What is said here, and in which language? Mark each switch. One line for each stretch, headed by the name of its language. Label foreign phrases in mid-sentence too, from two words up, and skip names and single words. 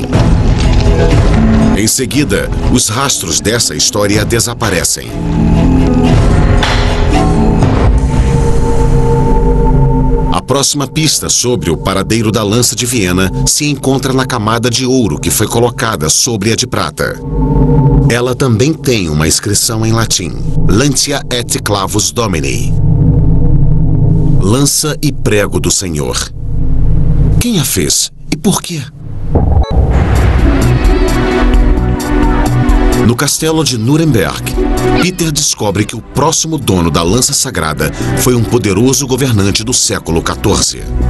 Portuguese: Em seguida, os rastros dessa história desaparecem. A próxima pista sobre o paradeiro da lança de Viena se encontra na camada de ouro que foi colocada sobre a de prata. Ela também tem uma inscrição em latim:
Latin: Lantia et clavus Domini.
Portuguese: Lança e prego do Senhor. Quem a fez e por quê? No castelo de Nuremberg, Peter descobre que o próximo dono da lança sagrada foi um poderoso governante do século XIV.